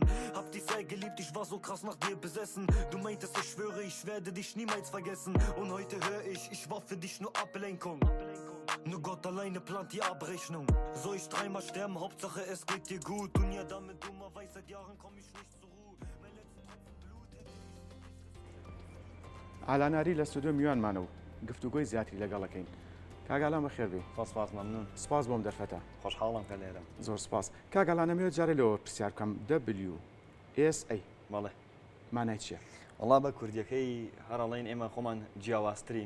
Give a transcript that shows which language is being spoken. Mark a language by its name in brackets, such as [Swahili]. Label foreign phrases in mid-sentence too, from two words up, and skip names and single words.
[German] Hab dich sehr geliebt, ich war so krass nach dir besessen. Du meintest, ich schwöre, ich werde dich niemals vergessen. Und heute höre ich war für dich nur Ablenkung. Nur Gott alleine plant die Abrechnung. Soll ich 3-mal sterben, Hauptsache es geht dir gut. Und ja, damit dummerweise seit Jahren komm ich nicht zur Ruhe. Mein letzter Tropfen Blut hätte ich... [Central Kurdish] ئالان ئاری لە ستودیۆ میوانمانە و گفتوگۆی زیاتری لەگەڵەکەین. کاگالان بەخێر بێ. سپاس ممنون. سپاس بۆم دەرفەتە. خۆشحاڵم کە لێرەم. زۆر سپاس. کاگالان ئەمەوێت جارێ لەوە پرسیار بکەم WSA بەڵێ. مانای چییە؟ وەڵا بە کوردیەکەی هەرەڵێن ئێمە خۆمان جیاوازترین.